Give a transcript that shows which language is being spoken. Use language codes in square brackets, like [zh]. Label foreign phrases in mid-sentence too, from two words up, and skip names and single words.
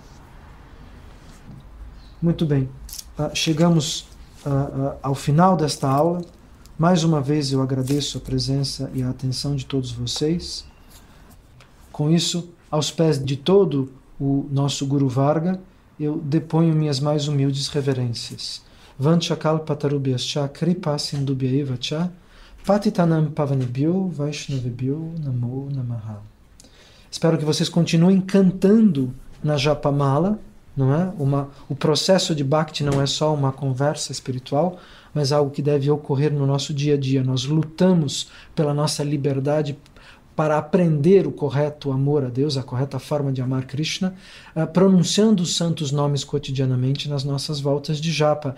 [pt] Muito bem, chegamos ao final desta aula. Mais uma vez eu agradeço a presença e a atenção de todos vocês. Com isso, aos pés de todo o nosso [sa] गुरु वर्ग, [pt] eu deponho minhas mais humildes reverências. [sa] वाञ्छाकल्पतरुभ्यश्च कृपा सिन्दुभ्यैव च पतितानं पावनेभ्यो वैष्णवेभ्यो नमो नमः. [pt] Espero que vocês continuem cantando na Japamala. Não é? O processo de Bhakti não é só uma conversa espiritual, mas algo que deve ocorrer no nosso dia a dia. Nós lutamos pela nossa liberdade para aprender o correto amor a Deus, a correta forma de amar Krishna, pronunciando os santos nomes cotidianamente nas nossas voltas de japa.